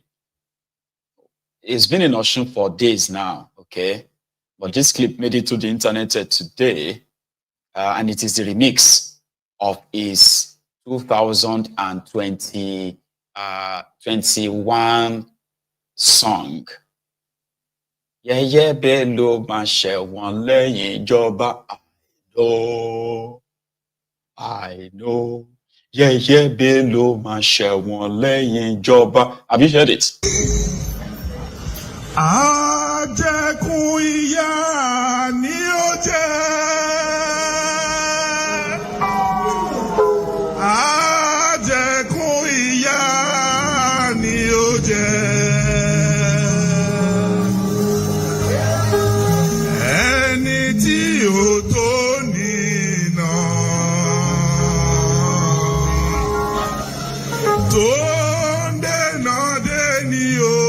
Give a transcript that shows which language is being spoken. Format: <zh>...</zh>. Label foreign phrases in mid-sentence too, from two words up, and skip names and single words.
<en>He's been in Osun for days now, okay? But this clip made it to the internet today, and it is the remix of his 2021 song.</en> <yo>Yeye Bello ma ṣẹ̀wọ̀n lẹ́yìn ìjọba.</yo> <en>I know.</en> <yo>Yeye Bello ma ṣẹ̀wọ̀n lẹ́yìn ìjọba.</yo> <en>Have you heard it?</en> <yo>Àjẹkùn ìyà ni ó jẹ́. Àjẹkùn ìyà ni ó jẹ́. Ẹni tí ó tó nínà tó ń dènà dèní o.</yo>